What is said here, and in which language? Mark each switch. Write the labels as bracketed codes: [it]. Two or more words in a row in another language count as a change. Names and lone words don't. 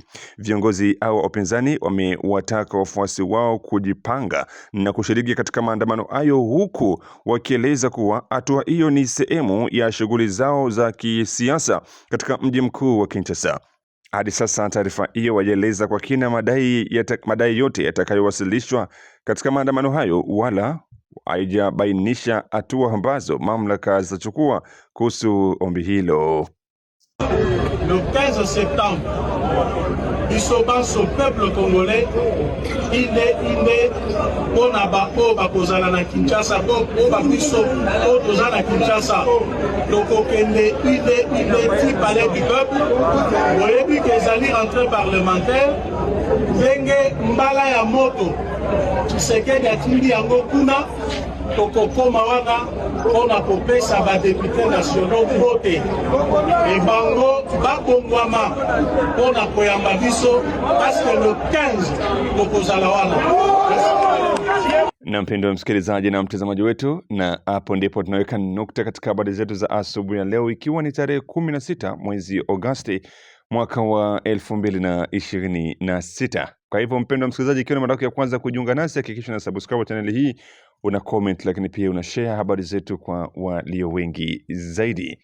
[sw] Viongozi au upinzani wamewataka wafuasi wao kujipanga na kushiriki katika maandamano hayo, huku wakieleza kuwa hatua hiyo ni sehemu ya shughuli zao za kisiasa katika mji mkuu wa Kinshasa. Hadi sasa taarifa hiyo waeleza kwa kina madai yote yatakayowasilishwa katika maandamano hayo, wala haijabainisha hatua ambazo mamlaka zitachukua kuhusu ombi hilo. [fr] Le 15 septembre, [ln] biso [fr] peuple congolais [ln] ine pona bako bakozala na Kinshasa, po babiso po tozala na Kinshasa tokokende ine ti Palais du Peuple. Oyebi ke ezali [fr] rentrée parlementaire [ln] ndenge mbala ya moto Tshisekedi atindi yango kuna tokokoma wana mpona kopesa badepute nationaux vote ebango babongwama mpona koyamba biso paske le 15 tokozala wana. [sw] Na mpendwa msikilizaji na mtazamaji wetu, na hapo ndipo tunaweka nukta katika habari zetu za asubuhi ya leo, ikiwa ni tarehe 16 mwezi Agosti mwaka wa 2026. Kwa hivyo mpendwa msikilizaji, ikiwa ni mara yako ya kwanza kujiunga nasi, hakikisha na [en] subscribe channel [sw] hii, una comment, lakini pia una share habari zetu kwa walio wengi zaidi.